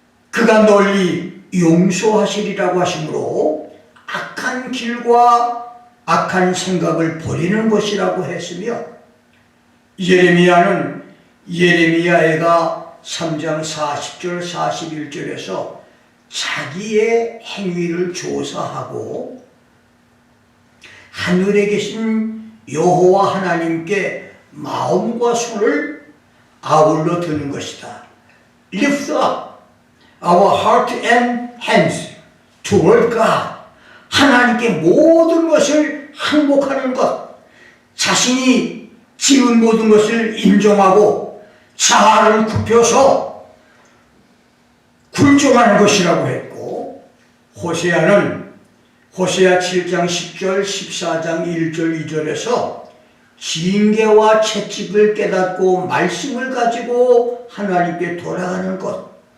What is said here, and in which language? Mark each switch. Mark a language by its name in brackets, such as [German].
[Korean] 그가 널리 용서하시리라고 하시므로 악한 길과 악한 생각을 버리는 것이라고 했으며, 예레미야는 예레미야애가 3장 40절 41절에서 자기의 행위를 조사하고 하늘에 계신 여호와 하나님께 마음과 손을 아울러 드는 것이다. [English] Lift up our heart and hands toward God. [Korean] 하나님께 모든 것을 항복하는 것, 자신이 지은 모든 것을 인정하고 자아를 굽혀서 굴종하는 것이라고 했고, 호세아는 호세아 7장 10절 14장 1절 2절에서 징계와 채찍을 깨닫고 말씀을 가지고 하나님께 돌아가는 것,